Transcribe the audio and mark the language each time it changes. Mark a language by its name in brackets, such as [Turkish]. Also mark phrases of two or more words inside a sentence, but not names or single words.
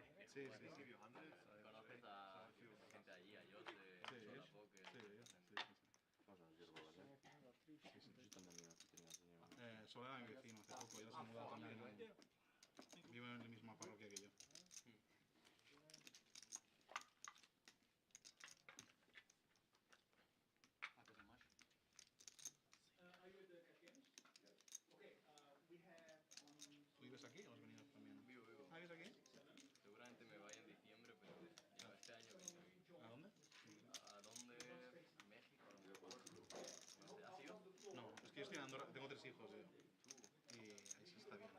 [Spanish] Sí, [English] When [Spanish] sí, [English] they [Spanish] sí. [English] give you hundreds, [Spanish] ¿Conoces a gente allí, a Yote, Sí, Sola Poker? sí, sí, sí. [Slovak] Možno žerbovať, ne? Že tam mám nejaké peniaze, neviem. [Spanish] Soledad es mi vecino hace poco, ya se ha mudado también. Vive en la misma parroquia que yo. [English] Are you at the cash games? Yes. Okay, we have [Spanish] ¿Tú vives aquí o has venido también? Vivo, vivo. ¿Ah, vives aquí? Seguramente me vaya en diciembre, pero ya este año vine aquí. ¿A dónde? ¿A dónde? México, a lo mejor. No sé, ¿has ido? No, es que yo estoy en Andorra, tengo 3 hijos yo. Y ahí sí está bien.